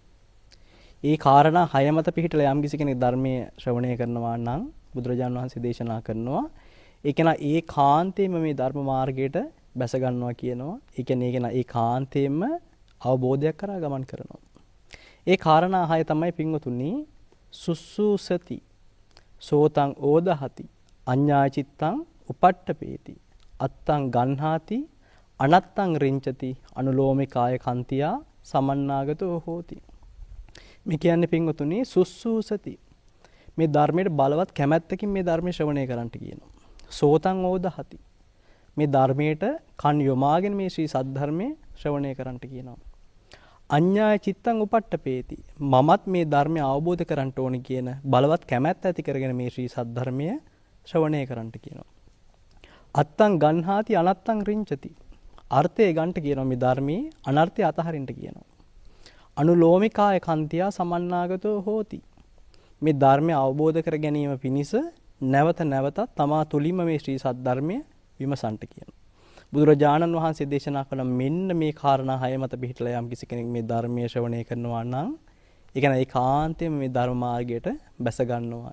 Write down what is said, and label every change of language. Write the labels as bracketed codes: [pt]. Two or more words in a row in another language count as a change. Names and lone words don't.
[si] ඒ කාරණා 6 මත පිහිටලා යම් කිසි කෙනෙක් ධර්මයේ ශ්‍රවණය කරනවා නම් බුදුරජාණන් වහන්සේ දේශනා කරනවා ඒ කෙනා ඒ කාන්තේම මේ ධර්ම මාර්ගයට බැස ගන්නවා කියනවා. ඒ කියන්නේ ඒ කෙනා ඒ කාන්තේම අවබෝධයක් කරා ගමන් කරනවා. ඒ කාරණා 6 තමයි පින්වතුනි [pi] සුස්සුසති සෝතං ඕදහති අඤ්ඤාචිත්තං උපට්ඨපේති අත්තං ගන්හාති අනත්තං රිංචති අනුලෝමිකාය කන්තියා සමන්නාගතෝ හෝති. [si] මේ කියන්නේ පින්වතුනි සුස්සුසති, මේ ධර්මයට බලවත් කැමැත්තකින් මේ ධර්මයේ ශ්‍රවණය කරන්නට කියනවා. [pi] සෝතං ඕදහති, [si] මේ ධර්මයට කන් යොමාගෙන මේ ශ්‍රී සද්ධර්මයේ ශ්‍රවණය කරන්නට කියනවා. [pi] අඤ්ඤාය චිත්තං උපට්ඨපේති, [si] මමත් මේ ධර්මය අවබෝධ කරගන්න ඕනි කියන බලවත් කැමැත්ත ඇති කරගෙන මේ ශ්‍රී සද්ධර්මය ශ්‍රවණය කරන්නට කියනවා. [pi] අත්තං ගන්හාති අනත්තං රිංචති, [si] අර්ථය ගන්නට කියනවා මේ ධර්මයේ අනර්ථය අතහරින්න කියනවා. [pi] අනුලෝමිකාය කන්තියා සමන්නාගතෝ හෝති. [si] මේ ධර්මය අවබෝධ කර ගැනීම පිණිස නැවත නැවතත් තමා තුලින්ම මේ ශ්‍රී සද්ධර්මය විමසන්ට කියනවා. බුදුරජාණන් වහන්සේ දේශනා කළ මෙන්න මේ කාරණා 6 මත පිහිටලා යම් කිසි කෙනෙක් මේ ධර්මයේ ශ්‍රවණය කරනවා නම් ඒ කියන්නේ ඒකාන්තයෙන්ම මේ ධර්ම මාර්ගයට බැස ගන්නවා.